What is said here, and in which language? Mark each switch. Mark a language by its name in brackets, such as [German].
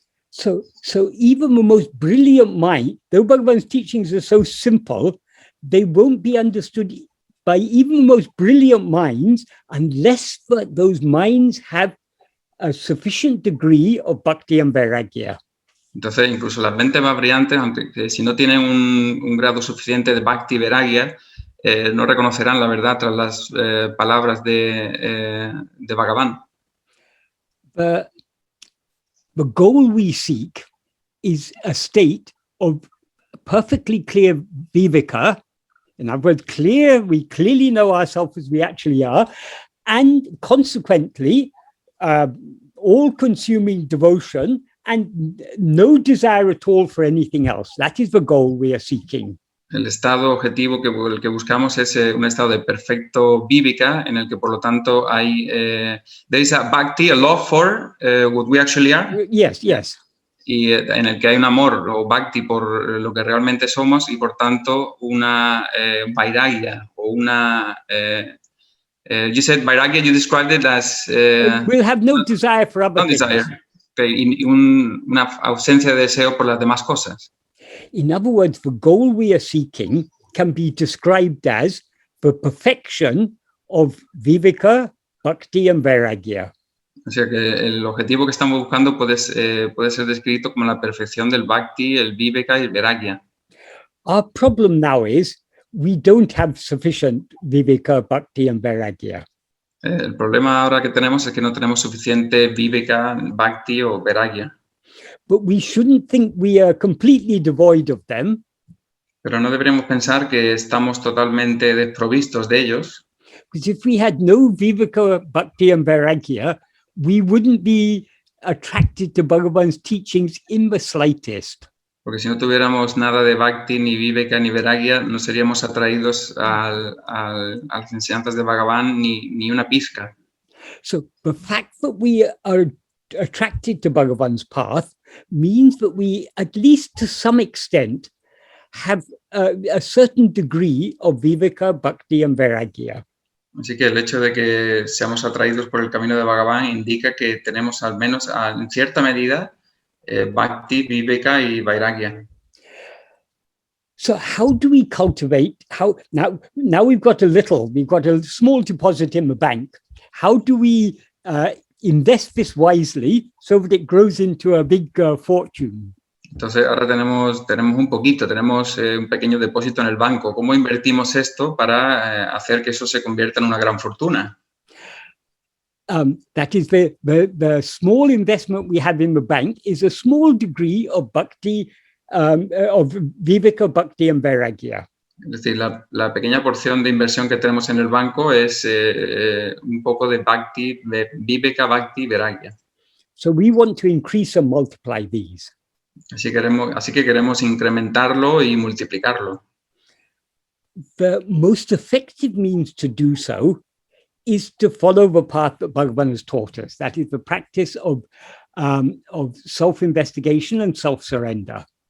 [English] So even the most brilliant mind, though Bhagavan's teachings are so simple, they won't be understood by even the most brilliant minds unless those minds have a sufficient degree of bhakti and vairāgya. [Spanish] Entonces, incluso las mentes más brillantes, aunque si no tienen un grado suficiente de bhakti y vairāgya, no reconocerán la verdad tras las palabras de Bhagavan. [English] The goal we seek is a state of perfectly clear vivēka. In other words, we clearly know ourselves as we actually are, and consequently, all-consuming devotion and no desire at all for anything else. That is the goal we are seeking. [Spanish] El estado objetivo el que buscamos es un estado de perfecto vivéka, en el que, por lo tanto, hay [English] there is a bhakti, a love for what we actually are. Yes, yes. [Spanish] Y en el que hay un amor o bhakti por lo que realmente somos y, por tanto, una vairāgya o una... [English] you said vairāgya, you described it as... we'll have no desire for other things. Desire. [Spanish] Okay, y una ausencia de deseo por las demás cosas. [English] In other words, the goal we are seeking can be described as the perfection of vivēka, bhakti, and vairāgya. [Spanish] O sea que el objetivo que estamos buscando puede ser descrito como la perfección del bhakti, el vivéka y el vairāgya. [English] Our problem now is we don't have sufficient vivēka, bhakti, and vairāgya. [Spanish] El problema ahora que tenemos es que no tenemos suficiente vivéka, bhakti o vairāgya. [English] But we shouldn't think we are completely devoid of them. [Spanish] Pero no deberíamos pensar que estamos totalmente desprovistos de ellos. [English] Because if we had no vivēka, bhakti, and vairāgya, we wouldn't be attracted to Bhagavan's teachings in the slightest. [Spanish] Porque si no tuviéramos nada de bhakti, ni vivéka, ni vairāgya, no seríamos atraídos a las enseñanzas de Bhagavan ni una pizca. [English] So the fact that we are attracted to Bhagavan's path means that we, at least to some extent, have a certain degree of vivéka, bhakti, and vairāgya. [Spanish] Así que el hecho de que seamos atraídos por el camino de Bhagavan indica que tenemos al menos en cierta medida bhakti, vivéka y vairāgya. [English] So how do we cultivate, now we've got a small deposit in the bank. How do we invest this wisely so that it grows into a big fortune? [Spanish] Entonces ahora tenemos un pequeño depósito en el banco. ¿Cómo invertimos esto para hacer que eso se convierta en una gran fortuna? [English] That is the small investment we have in the bank is a small degree of bhakti, of vivéka, bhakti, and vairāgya. [Spanish] Es decir, la pequeña porción de inversión que tenemos en el banco es un poco de bhakti, de vivéka, bhakti, vairāgya. [English] So we want to increase and multiply these. [Spanish] Así que queremos incrementarlo y multiplicarlo. [English] The most effective means to do so is to follow the path that Bhagavan has taught us. That is the practice of self-investigation and self-surrender.